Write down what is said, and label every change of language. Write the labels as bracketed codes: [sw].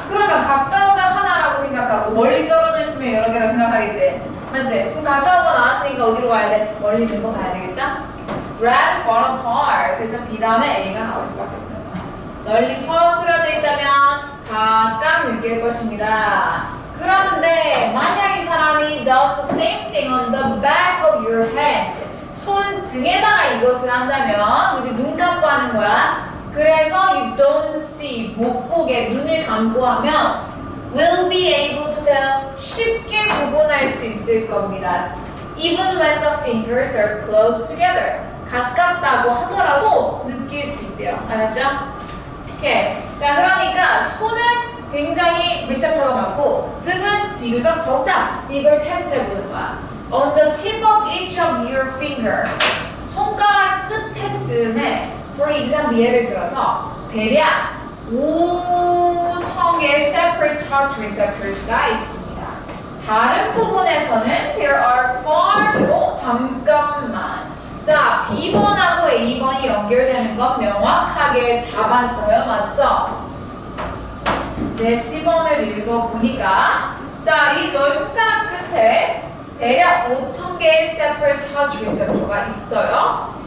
[ko] 그러면 가까우면 하나라고 생각하고 멀리 떨어져 있으면 여러 개라고 생각하겠지. 맞지? 그럼 가까운 거 나왔으니까 어디로 가야 돼? 멀리 있는 거 가야 되겠죠? [en] Spread far apart. [ko] 그래서 B 다음에 A가 나올 수밖에 없는 거야. 널리 퍼뜨려져 있다면 가까이 느낄 것입니다. 그런데 만약 이 사람이 [en] does the same thing on the back of your hand. [ko] 손 등에다가 이것을 한다면 그치? 눈 감고 하는 거야. 그래서 [en] you don't see. [ko] 못 보게 눈을 감고 하면 [en] will be able to tell. [ko] 쉽게 구분할 수 있을 겁니다. [en] Even when the fingers are close together. [ko] 가깝다고 하더라도 느낄 수 있대요. 알았죠? 오케이. 자, 그러니까 손은 굉장히 리셉터가 많고 등은 비교적 적다. 이걸 테스트해보는 거야. [en] On the tip of each of your finger. [ko] 손가락 끝에쯤에 [en] for example [ko] 예를 들어서 대략 5,000개의 separate touch receptors가 있습니다. 다른 부분에서는 [en] there are far fewer. [ko] 잠깐만. 자, B번하고 A번이 연결되는 건 명확하게 잡았어요. 맞죠? 네, C번을 읽어보니까 자, 이 너의 손가락 끝에 대략 5,000개의 separate touch receptor가 있어요.